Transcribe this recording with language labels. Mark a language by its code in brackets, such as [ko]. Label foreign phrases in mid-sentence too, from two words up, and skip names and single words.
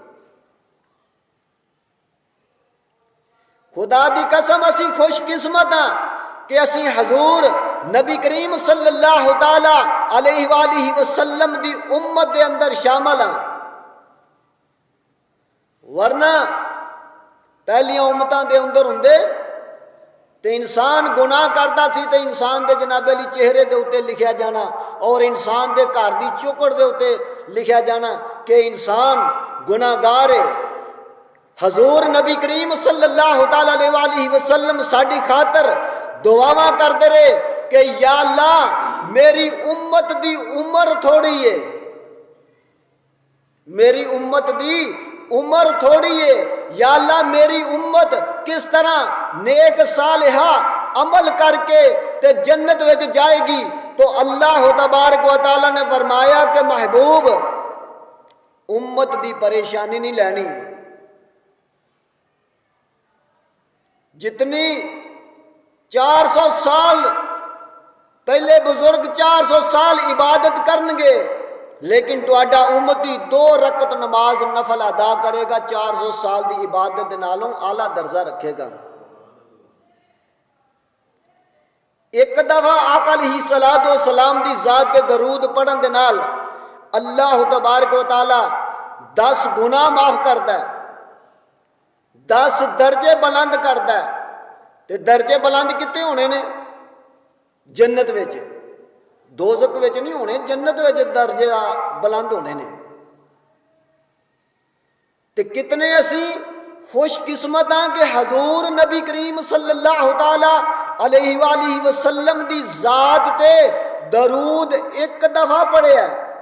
[pa] خدا دی قسم اسی خوش قسمت ہاں کہ اسی حضور نبی کریم [ar] صلی اللہ تعالیٰ علیہ وآلہ وسلم [pa] دی امت دے اندر شامل ہاں، ورنہ پہلیاں امتاں دے اندر ہوندے تے انسان گناہ کرتا تھی تے انسان دے جناب علی چہرے دے اتے لکھیا جانا اور انسان دے گھر دی چوکڑ دے اتے لکھیا جانا کہ انسان گناہ گار ہے۔ حضور نبی کریم [ar] صلی اللہ تعالیٰ علیہ وسلم [pa] ساڈی خاطر دعاواں کرتے رہے کہ یا اللہ میری امت دی عمر تھوڑی ہے، میری امت دی عمر تھوڑی ہے، یا اللہ میری امت کس طرح نیک صالحہ عمل کر کے تے جنت وچ جائے گی؟ تو اللہ تبارک و تعالیٰ نے فرمایا کہ محبوب امت دی پریشانی نہیں لینی، جتنی 400 سال پہلے بزرگ 400 سال عبادت کرنگے لیکن تواڈا امتی 2 رکعت نماز نفل ادا کرے گا 400 سال دی عبادت دے نالوں اعلیٰ درجہ رکھے گا۔ ایک دفعہ آقا [ar] علیہ السلام [pa] دی ذات پہ درود پڑھن دے نال اللہ تبارک و تعالی 10 [ur] گناہ معاف کرتا ہے، 10 درجے بلند کرتا ہے۔ [pa] تے درجے بلند کتے ہونے نے؟ جنت وچ، دوزخ وچ نہیں ہونے، جنت وچ درجے بلند ہونے نے۔ تے کتنے اسی خوش قسمت ہاں کہ حضور نبی کریم [ar] صلی اللہ تعالی علیہ وآلہ وسلم [pa] دی ذات تے درود ایک دفعہ پڑھے ہے،